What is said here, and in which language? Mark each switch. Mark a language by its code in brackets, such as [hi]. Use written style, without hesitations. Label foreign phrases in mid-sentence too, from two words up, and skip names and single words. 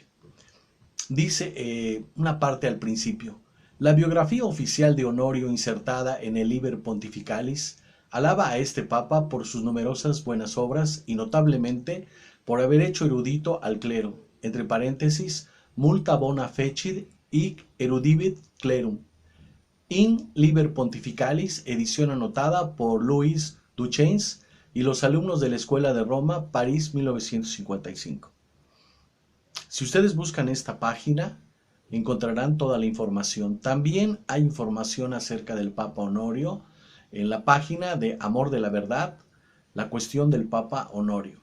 [es] Dice una parte al principio: la biografía oficial de Honorio insertada en el Liber Pontificalis alaba a este papa por sus numerosas buenas obras y notablemente por haber hecho erudito al clero, entre paréntesis, [la] multa bona fecit hic erudivit clerum. In Liber Pontificalis, [es] edición anotada por Louis Duchesne y los alumnos de la Escuela de Roma, París 1955. Si ustedes buscan esta página, encontrarán toda la información. También hay información acerca del Papa Honorio en la página de Amor de la Verdad, la cuestión del Papa Honorio.